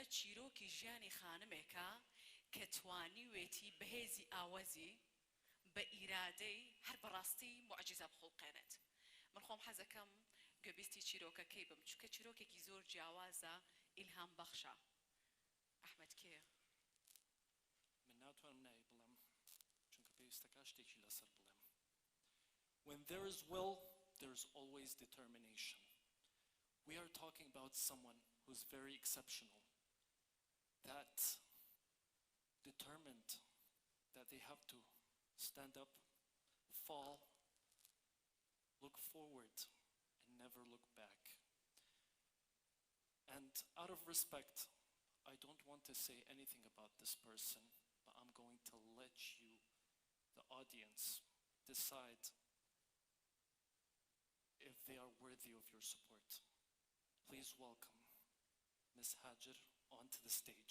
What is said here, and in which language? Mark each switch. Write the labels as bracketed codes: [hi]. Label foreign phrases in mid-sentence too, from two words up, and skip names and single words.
[ckb] چیرۆکی ژیانی خانمێکە کە توانیوێتی بەهێزی ئاوەزی بە ئیرادەی هەر بەڕاستی معجزە بخڵقێنێت من خۆم حەزەکەم گوێبیستی چیرۆکەکەی بم چونکە چیرۆکێکی زۆر جیاوازە ئیلهام بەخشە ئەحمەد کێیە من ناتوانم نایی بڵێم چونکە پێویستەکە شتێکی لەسەر بڵێم [en] When there is will, there is always determination. We are talking about someone who's very exceptional, that determined that they have to stand up, fall, look forward, and never look back. And out of respect, I don't want to say anything about this person, but I'm going to let you, the audience, decide if they are worthy of your support. Please welcome Ms. Hajar onto the stage.